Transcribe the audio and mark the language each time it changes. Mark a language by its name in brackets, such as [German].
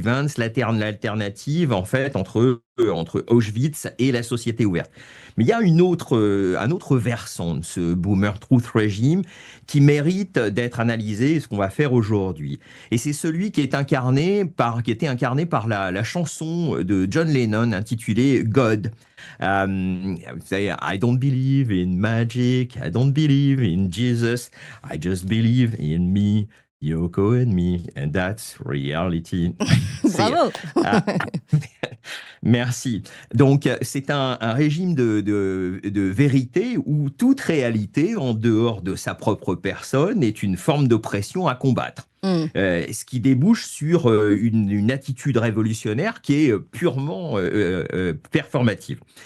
[French] Vance, l'alternative en fait entre Auschwitz et la société ouverte. Mais il y a un autre versant de ce Boomer Truth Regime qui mérite d'être analysé, ce qu'on va faire aujourd'hui. Et c'est celui qui était incarné par la chanson de John Lennon intitulée God. Vous savez, [English] I don't believe in magic, I don't believe in Jesus, I just believe in me. Yoko and me, and that's reality. [French] Bravo. Merci. Donc, c'est un régime de vérité où toute réalité, en dehors de sa propre personne, est une forme d'oppression à combattre. Ce qui débouche sur une attitude révolutionnaire qui est purement performative.